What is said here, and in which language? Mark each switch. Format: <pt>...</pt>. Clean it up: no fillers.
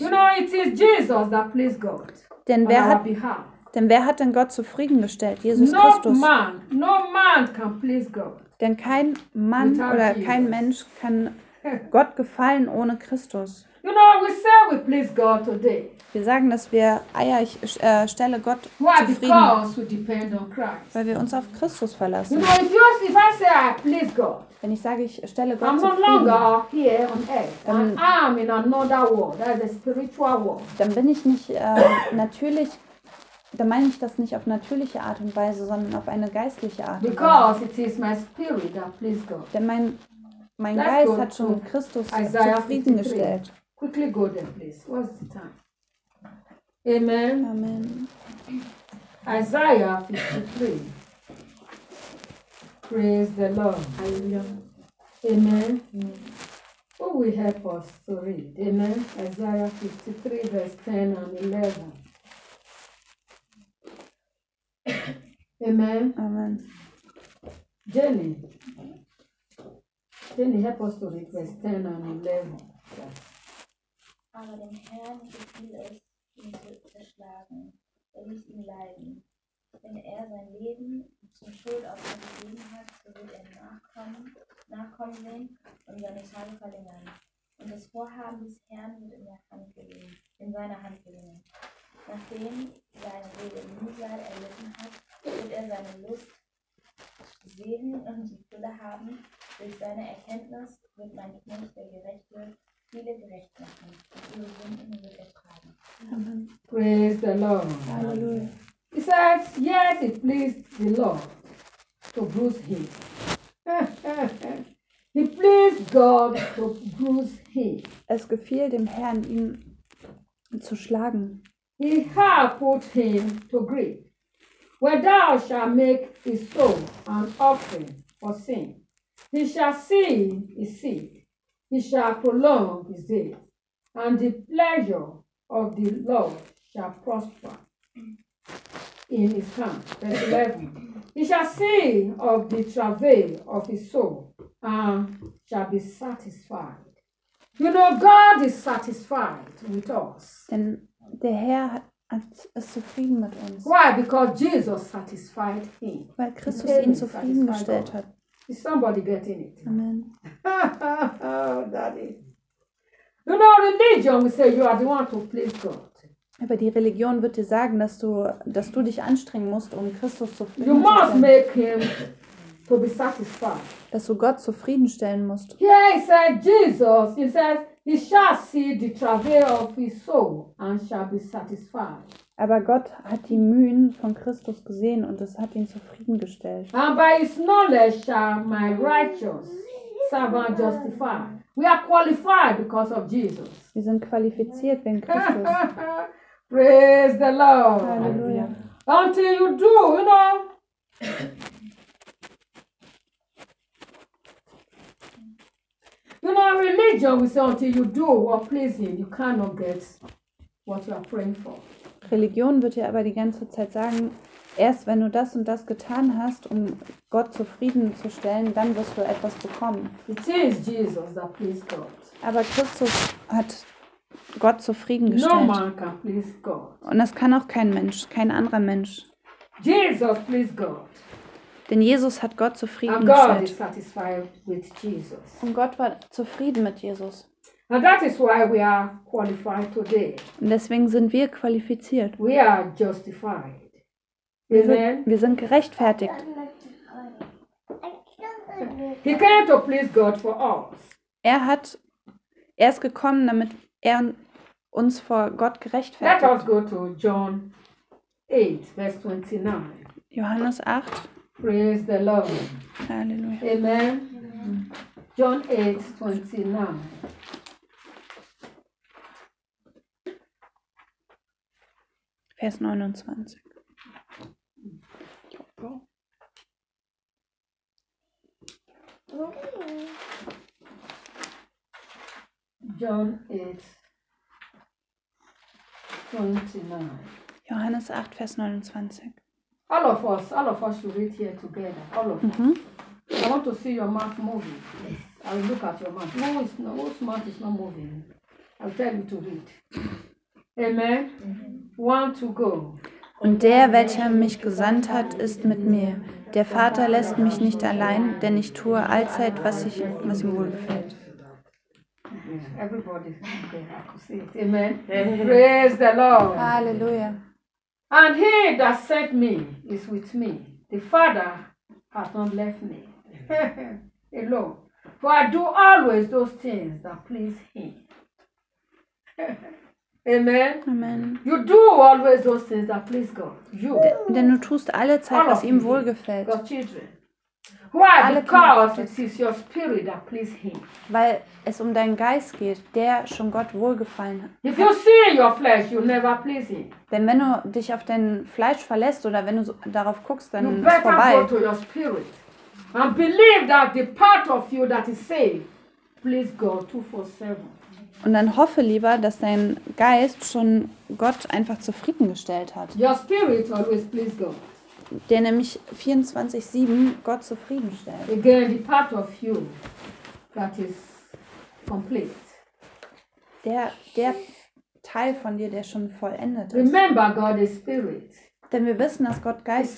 <en>You know, it is Jesus that pleased God.</en> <de>Denn wer hat denn Gott zufriedengestellt? Jesus</de> <en>no</en> <de>Christus.</de> <en>Man, no man can please God.</en> <de>Denn kein Mann</de> <en>without</en> <de>oder Jesus. Kein Mensch kann Gott gefallen ohne Christus.</de> <en>You know, we say we please God today.</en> <de>Wir sagen, dass wir, stelle Gott</de> <en>why?</en> <de>Zufrieden.</de> <en>Because we depend on Christ.</en> <de>Weil wir uns auf Christus verlassen.</de> <en>You know, if I say I please God.</en> <de>Wenn ich sage, ich stelle Gott</de> <en>I'm</en> <de>zufrieden,</de> <en>no longer here on earth.</en> <de>Dann,</de> <en>I'm in another world, that is a spiritual world.</en> <de>Dann bin ich nicht natürlich, dann meine ich das nicht auf natürliche Art und Weise, sondern auf eine geistliche Art und Weise.</de> <en>Because it is my spirit that please God.</en> <de>Denn mein Geist hat schon Christus zufriedengestellt.</de> <en>Quickly go there, please. What's the time? Amen. Amen. Isaiah 53. Praise the Lord. Hallelujah. Amen. Mm. Who will help us to read? Amen. Isaiah 53, verse 10 and 11. Amen. Amen. Jenny, help us to read verse 10 and 11.</en> <de>Aber dem Herrn gefiel es, ihn zu zerschlagen. Er ließ ihn leiden. Wenn er sein Leben zur Schuld auf ihn gegeben hat, so wird er nachkommen sehen und seine Tage verlängern. Und das Vorhaben des Herrn wird in der Hand gelegen, in seiner Hand gelingen. Nachdem seine Rede Mühsal erlitten hat, wird er seine Lust sehen und die Fülle haben. Durch seine Erkenntnis wird mein Knecht, der Gerechte, viele gerecht machen. Und ihre Sünden wird er tragen.</de> <en>Amen. Praise the Lord. Halleluja. He says, yes, it pleased the Lord to bruise him. He pleased God to bruise him.</en> <de>Es gefiel dem Herrn, ihn zu schlagen.</de> <en>He hath put him to grief. Where thou shalt make his soul an offering for sin, he shall see his seed, he shall prolong his days, and the pleasure of the Lord shall prosper. In his hand, verse 11. He shall see of the travail of his soul and shall be satisfied. You know, God is satisfied with us.</en> <de>Denn der Herr ist zufrieden mit uns.</de> <en>Why? Because Jesus satisfied him.</en> <de>Weil Christus ihn zufriedengestellt hat.</de> <en>Is somebody getting it? Amen. Oh, daddy. You know, religion will say you are the one to please God.</en> <de>Aber die Religion wird dir sagen, dass du dich anstrengen musst, um Christus zufrieden zu stellen.</de> <en>You must make him to be satisfied.</en> <de>Dass du Gott zufriedenstellen musst.</de> <en>Here he said Jesus, he says he shall see the travail of his soul and shall be satisfied.</en> <de>Aber Gott hat die Mühen von Christus gesehen und es hat ihn zufriedengestellt.</de> <en>And by his knowledge shall my righteous servant justify. We are qualified because of Jesus.</en> <de>Wir sind qualifiziert wegen Christus.</de> <en>Praise the Lord. Hallelujah. Until you do, you know. You know, religion will say until you do what pleases him, you cannot get what you are praying for.</en> <de>Religion wird dir aber die ganze Zeit sagen, erst wenn du das und das getan hast, um Gott zufriedenzustellen, dann wirst du etwas bekommen.</de> <en>It is Jesus that pleased God.</en> <de>Aber Christus hat Gott zufriedengestellt.</de> <en>No man can please God.</en> <de>Und das kann auch kein Mensch, kein anderer Mensch.</de> <en>Jesus pleased God.</en> <de>Denn Jesus hat Gott zufriedengestellt.</de> <en>And God is satisfied with Jesus.</en> <de>Und Gott war zufrieden mit Jesus.</de> <en>And that is why we are qualified today.</en> <de>Und deswegen sind wir qualifiziert.</de> <en>We are justified.</en> <de>Wir sind gerechtfertigt.</de> <en>He came to please God for us.</en> <de>Er ist gekommen, damit er uns vor Gott gerechtfertigt.</de> <en>Let us go to John 8, verse 29.</en> <de>Johannes 8.</de> <en>Praise the Lord. Halleluja. Amen. Amen. John 8, 29.</en> <de>Vers 29.</de> <en>John 8, 29.</en> <de>Johannes 8, Vers 29.</de> <en>All of us should read here together. All of us. I want to see your mouth moving. I will look at your mouth. No, it's not. Whose mouth is not moving? I'll tell you to read. Amen. One to go.</en> <de>Und der, welcher mich gesandt hat, ist mit mir. Der Vater lässt mich nicht allein, denn ich tue allzeit, was ihm wohlgefällt.</de> <en>Everybody, amen. Praise the Lord. Halleluja. And he that sent me is with me. The Father has not left me alone. For I do always those things that please him. Amen. Amen. You do always those things that please God. You.</en> <de>Denn du tust alle Zeit, was ihm wohlgefällt.</de> <en>God's children. Why?</en> <de>Alle</de> <en>Because it is your spirit that please him.</en> <de>Weil es um deinen Geist geht, der schon Gott wohlgefallen hat.</de> <en>If you see your flesh, you never please him.</en> <de>Denn wenn du dich auf dein Fleisch verlässt oder wenn du darauf guckst, dann</de> <en>you</en> <de>ist es vorbei.</de> <en>Go to your spirit and believe that the part of you that is saved, please God 24/7.</en> <de>Und dann hoffe lieber, dass dein Geist schon Gott einfach zufriedengestellt hat.</de> <en>Your spirit always please God.</en> <de>Der nämlich 24/7 Gott zufriedenstellt.</de> <en>Again, the part of you that is complete.</en> <de>Der Teil von dir, der schon vollendet ist.</de> <en>Remember, God is spirit.</en> <de>Denn wir wissen, dass Gott Geist ist.</de>